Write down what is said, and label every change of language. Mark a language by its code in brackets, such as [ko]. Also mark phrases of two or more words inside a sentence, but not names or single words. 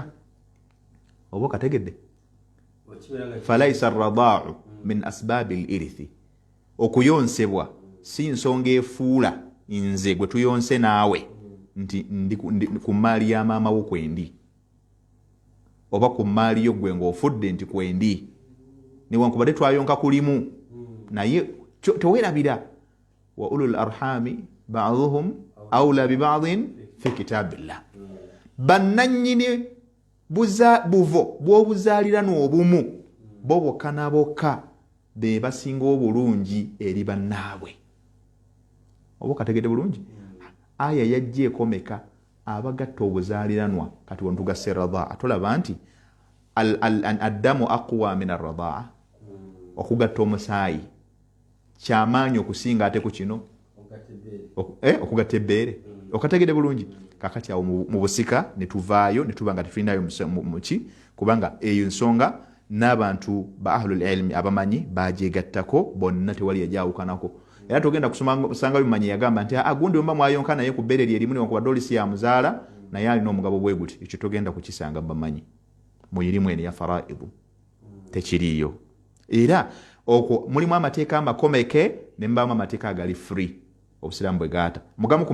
[lg] Oba okategedde? [ar] فليس الرضاع من أسباب للإرث [lg] okuyonsebwa si nsonga efuula nze gwe tuyonse naawe nti ndi ku maali ya maama wo kwendi oba ku maali yo gwe ng'ofudde nti kwendi newankubadde twayonka kulimu naye teweerabira [ar] وأولو الأرحام بعضهم أولى ببعض في كتاب الله. [lg] Bannannyini buvo bw'obuzaaliranwa obumu bo bokka na bokka be basinga obulungi eri bannaabwe. Oba okategedde bulungi? Aya yajja ekomeka abagatta obuzaaliranwa kati wano tugasse radaa tulaba nti [ar] الدم أقوى من الرضاع [lg] okugatta omusaayi kyamaanyi okusinga ate ku kino okugatta ebbeere. Okategedde bulungi? Kakati awo mu busika ne tuvaayo ne tuba nga tufinayo muki kubanga eyo nsonga n'abantu ba [ar] أهل العلم [lg] abamanyi bagyegattako bonna tewali yajawukanako. Era tugenda kusanga bimanyi yagamba nti agundi omba mwayonka naye ku bbeere lyerimu newankubadde oli si yamuzaala naye alina omugabo bwe guti ekyo tugenda kukisanga bamanyi mu irimu eno ya faraidu tekiriyo. Era okwo mulimu amateeka amakomeke ne mbamu amateeka agali free obusiraamu bwe gaata.